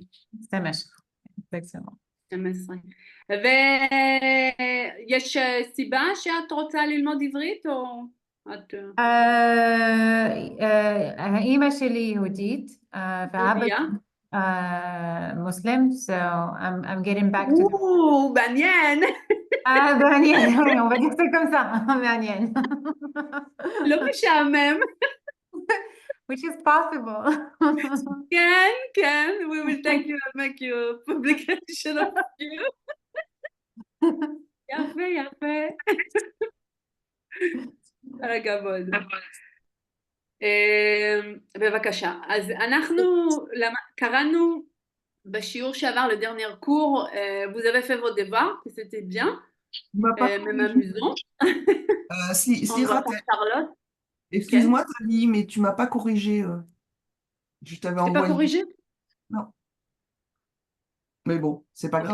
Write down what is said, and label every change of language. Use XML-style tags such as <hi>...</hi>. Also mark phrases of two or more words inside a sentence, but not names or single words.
<fr>12, exactement. 12.</fr> <he>ויש סיבה שאת רוצה ללמוד עברית או את האמא שלי יהודית, ואבא יהודייה? מוסלם,</he> <en>so I'm getting back to the...</en> <he>מעניין. מעניין,</he> <fr>on va dire ça comme ça,</fr> <he>מעניין. לא משעמם.</he> <en>Which is possible.</en> <he>כן, כן,</he> <en>we will take you and make you a publication of you.</en> <he>יפה, יפה. כל הכבוד. בבקשה. אז אנחנו קראנו בשיעור שעבר,</he> <fr>le dernier cours, vous avez fait vos devoirs, que c'était bien, Tu m'as pas même corrigé. amusant. On Slicha, va faire Charlotte. excuse-moi, Tali, mais tu m'as pas corrigé. Je t'avais C'est pas envoyé. corrigé? Non. Mais bon, c'est pas</fr>